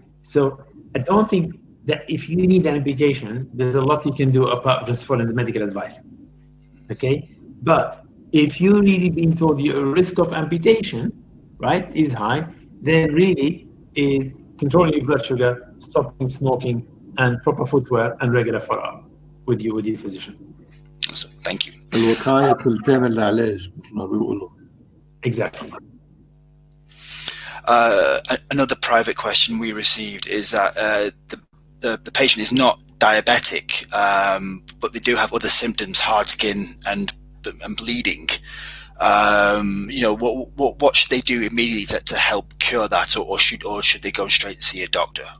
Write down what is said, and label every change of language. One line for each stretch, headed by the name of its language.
English: So I don't think that if you need an amputation, there's a lot you can do apart just following the medical advice, okay? But if you really been told your risk of amputation, right, is high, then really is controlling your blood sugar, stopping smoking, and proper footwear and regular follow-up with your physician. So, thank you.
Arabic: الوقاية تلتين العلاج مثل ما بيقولوا.
English: Exactly. Another private question we received is that the patient is not diabetic, but they do have other symptoms, hard skin and bleeding. What should they do immediately to help cure that, or should they go straight to see a doctor?